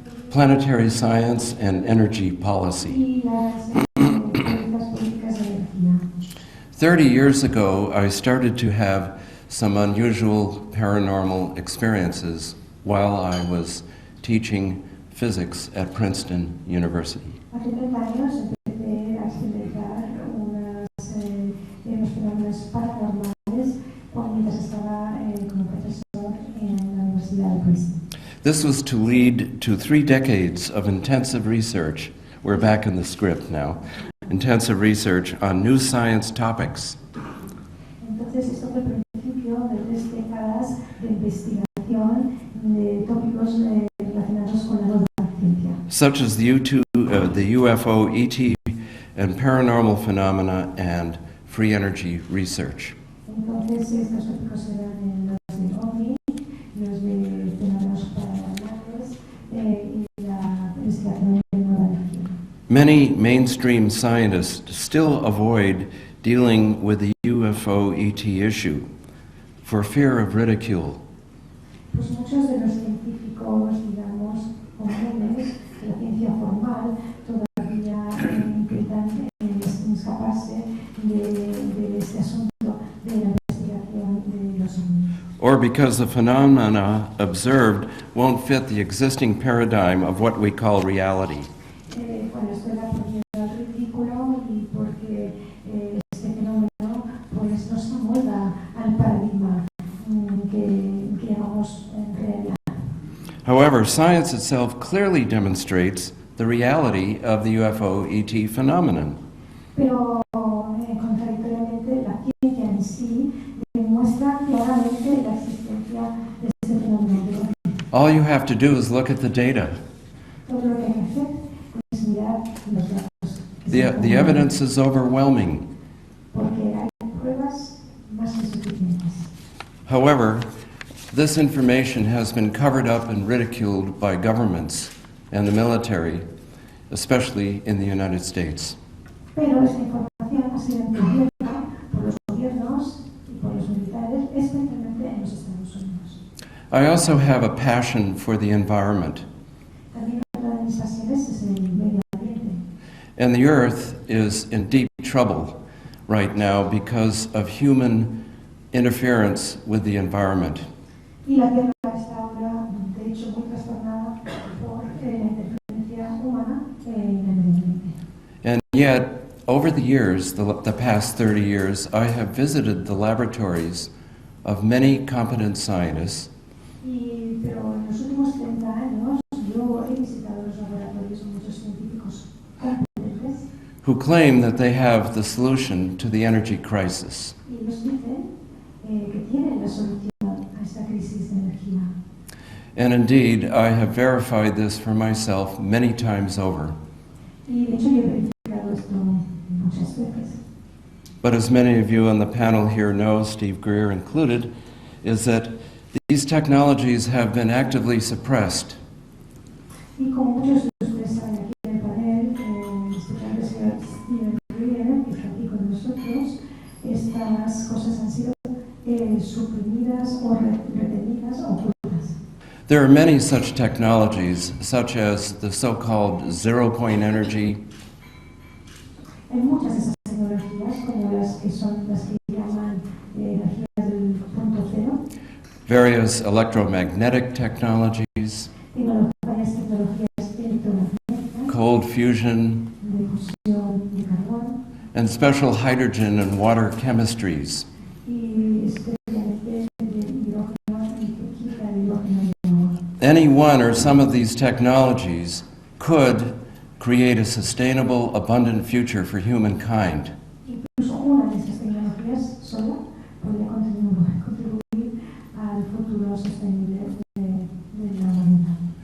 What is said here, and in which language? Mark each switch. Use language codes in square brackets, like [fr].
[en] Planetary science and energy policy. [es] y las políticas de energía. [en] 30 years ago, I started to have some unusual paranormal experiences while I was teaching physics at Princeton University. [es] Hace 30 años empecé a experimentar unos fenómenos paranormales mientras estaba como profesor en la Universidad de Princeton. [en] This was to lead to 3 decades of intensive research. We're back in the script now. Intensive research on new science topics. [es] Entonces, esto fue el principio de 3 décadas de investigación de tópicos relacionados con la nueva ciencia. [en] Such as the UFO, ET, and paranormal phenomena and free energy research. [es] Entonces, estos tópicos eran los de OVNI, los de fenómenos paranormales y la investigación de nueva energía. [en] Many mainstream scientists still avoid dealing with the UFO ET issue for fear of ridicule. [es] Pues muchos de los científicos, digamos, comunes, de la ciencia formal, todavía intentan escaparse de este asunto de la investigación de los ovnis. [en] Or because the phenomena observed won't fit the existing paradigm of what we call reality. [es] Bueno, esto era por miedo al ridículo y porque este fenómeno pues no se amolda al paradigma que llamamos realidad. [en] However, science itself clearly demonstrates the reality of the UFO ET phenomenon. [es] Pero contradictoriamente la ciencia en sí demuestra claramente la existencia de este fenómeno. [en] All you have to do is look at the data. [es] Todo lo que hay que hacer es mirar los datos. [en] The evidence is overwhelming. [es] Porque hay suficientes. [en] However, this information has been covered up and ridiculed by governments and the military, especially in the United States. [es] Pero esta información ha sido encubierta por los gobiernos y por los militares, especialmente en los Estados Unidos. [en] I also have a passion for the environment, [es] También otra de mis pasiones es el medio ambiente. [en] and the Earth is in deep trouble right now because of human interference with the environment. [es] Y la Tierra está ahora, de hecho, muy trastornada por la interferencia humana en el medio ambiente. [en] And yet, over the years, the past 30 years, I have visited the laboratories of many competent scientists [es] Pero en los últimos 30 años yo he visitado los laboratorios de muchos científicos competentes [en] who claim that they have the solution to the energy crisis. [es] y ellos dicen que tienen la solución a esta crisis de energía. [en] And indeed, I have verified this for myself many times over. [es] Y de hecho yo he verificado esto muchas veces. [en] But as many of you on the panel here know, Steve Greer included, is that these technologies have been actively suppressed. [es] Y como muchos de ustedes saben aquí en el panel, especialmente el señor Steve Greer, que está aquí con nosotros, estas cosas han sido suprimidas o retenidas o ocultas. [en] There are many such technologies, such as the so-called zero-point energy, [es] Hay muchas de esas tecnologías, como las que son las que llaman energías del punto cero, [en] various electromagnetic technologies, [es] varias tecnologías electromagnéticas, [en] cold fusion, [es] de fusión de carbón, [en] and special hydrogen and water chemistries. [es] y especialmente de hidrógeno y química de hidrógeno y agua. [en] Any one or some of these technologies could create a sustainable, abundant future for humankind. [es] Incluso una de estas tecnologías sola podría contribuir al futuro sostenible de la humanidad.